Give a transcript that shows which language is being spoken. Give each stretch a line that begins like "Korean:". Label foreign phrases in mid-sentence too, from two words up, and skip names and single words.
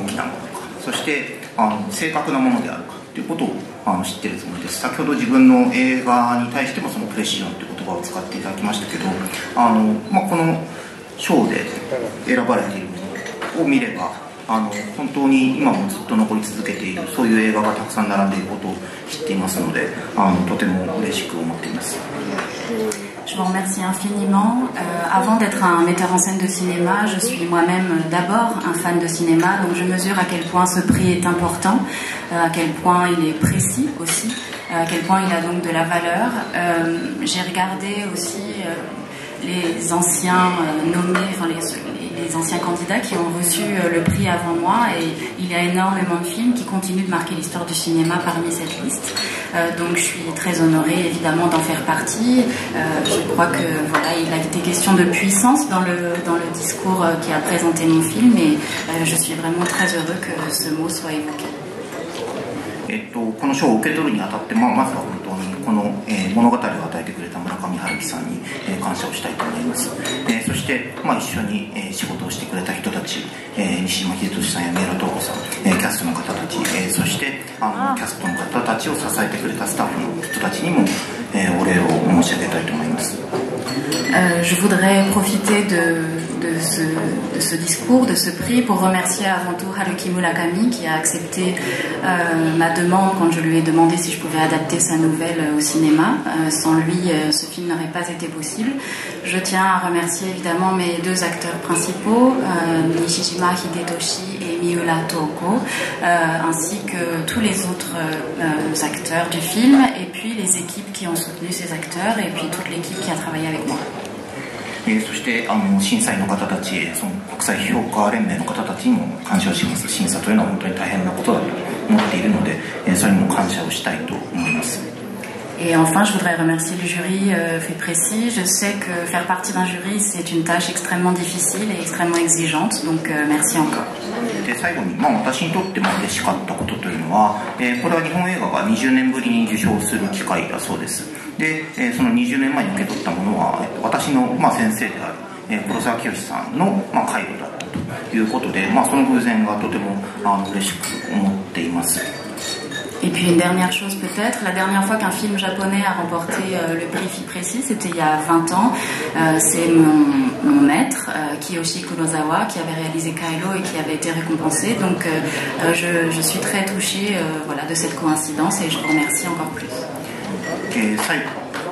Japanese: きなものか、そして正確なものであるかということを知っているつもりです。先ほど自分の映画に対してもそのプレシジョンという言葉を使っていただきましたけど、この賞で選ばれているものを見れば本当に今もずっと残り続けているそういう映画がたくさん並んでいることを知っていますので、とても嬉しく思っています。
French: Je vous remercie infiniment. Avant d'être un metteur en scène de cinéma, je suis moi-même d'abord un fan de cinéma, donc je mesure à quel point ce prix est important, à quel point il est précis aussi, à quel point il a donc de la valeur. J'ai regardé aussi les anciens nommés, enfin les anciens candidats qui ont reçu le prix avant moi, et il y a énormément de films qui continuent de marquer l'histoire du cinéma parmi cette liste. Donc je suis très honorée évidemment d'en faire partie. Je crois que voilà, il a été question de puissance dans le discours qui a présenté mon film, et je suis vraiment très heureux que ce mot soit évoqué.
Japanese: この賞を受け取るにあたって、まずは本当にこの、物語を与えてくれた村上春樹さんに、感謝をしたいと思います。そして、一緒に、仕事をしてくれた人たち、西島秀俊さんや三浦透子さん、キャストの方たち、そしてキャストの方たちを支えてくれたスタッフの人たちにも、お礼を申し上げたいと思います。
French: Je voudrais profiter de ce discours, de ce prix, pour remercier avant tout Haruki Murakami qui a accepté ma demande quand je lui ai demandé si je pouvais adapter sa nouvelle au cinéma. Sans lui, ce film n'aurait pas été possible. Je tiens à remercier évidemment mes deux acteurs principaux, Nishijima Hidetoshi et Miura Toko, ainsi que tous les autres acteurs du film, et puis les équipes qui ont soutenu ces acteurs, et puis toute l'équipe qui a travaillé avec moi.
Japanese: そして審査員の方たち、その国際評価連盟の方たちにも感謝をします。審査というのは本当に大変なことだと思っているので、それにも感謝をしたいと思います。
French: Et enfin, je voudrais remercier le jury fait précis. Je sais que faire partie d'un jury, c'est une tâche extrêmement difficile et extrêmement exigeante, donc merci encore.
Japanese: で最後に、私にとっても嬉しかったことというのは、これは日本映画が20年ぶりに受賞する機会だそうです。で、その20年前に受け取ったものは、私の、先生である、黒沢清さんの、介護だったということで、その偶然がとても嬉しく思っています。
French: Et puis une dernière chose peut-être, la dernière fois qu'un film japonais a remporté le prix FIPRESSI, c'était il y a 20 ans. C'est mon maître, Kiyoshi Kurosawa, qui avait réalisé Kylo et qui avait été récompensé. Donc je suis très touchée de cette coïncidence, et je vous remercie encore plus.